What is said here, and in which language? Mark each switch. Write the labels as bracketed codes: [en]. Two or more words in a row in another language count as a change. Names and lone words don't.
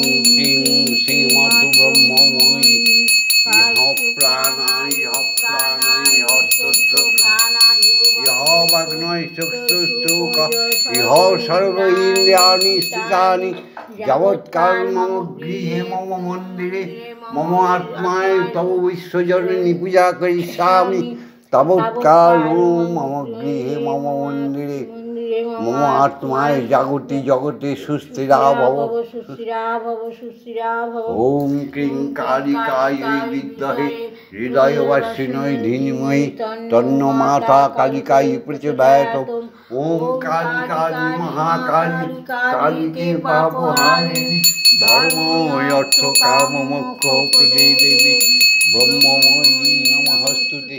[sa] ক্রিং শ্রীমদ্ ব্রহ্মময়ী ইহ প্রাণায় তত্ত্ব ইহ বাগ্নয় চক্ষুস্তু ইহ সর্ব ইন্দ্রিয়াণি স্থিতানি যাবৎকাল মম গৃহে মম মন্দিরে মম আত্মায় তব বিশ্বজননী পূজা করিষ্যামি তাবৎকাল মম গৃহে মম মন্দিরে মম আত্মায় জাগতি জগতে সুস্থিরা ভব। ওম ক্রিং কালিকায় বিদ্মহে হৃদয়বাসিনয় ধীমহি তন্ন মাতা কালিকায় প্রচোদয়াৎ। ওম কালী কালী মহাকালী কালীকে পাপহারিণী ধর্ম অর্থ কাম মোক্ষ প্রদে দেবী ব্রহ্মময়ী নমস্তুতে।